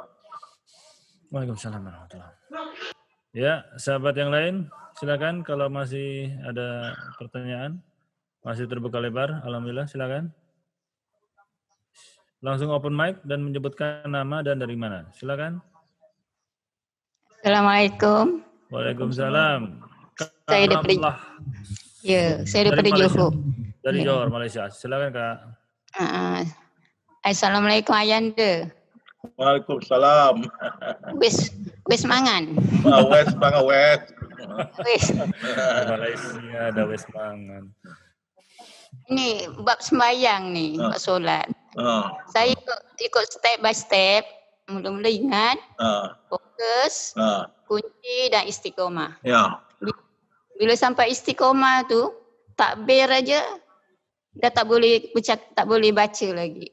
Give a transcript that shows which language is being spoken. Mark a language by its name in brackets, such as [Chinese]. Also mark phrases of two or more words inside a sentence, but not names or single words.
[Arabic] Waalaikumsalam warahmatullahi wabarakatuh. [Indonesian] Ya, sahabat yang lain, silakan kalau masih ada pertanyaan. Masih terbuka lebar, alhamdulillah, silakan. Langsung open mic dan menyebutkan nama dan dari mana. Silakan. Assalamualaikum. Waalaikumsalam. [Malay] Saya daripada saya daripada Johor. [Indonesian] Dari Johor, Malaysia. Silakan Kak. Assalamualaikum Ayanda. Waalaikumsalam. [Javanese] Wes mangan. Wes mangan wes. Wes. Malaysia ada wes mangan. [Malay] Ini bab sembahyang nih, bab solat. Saya ikut [English] step by step, [Malay] mula-mula ingat, fokus, kunci dan istiqomah. Ya. Bila sampai istiqomah tu, takbir aja dah tak boleh baca lagi.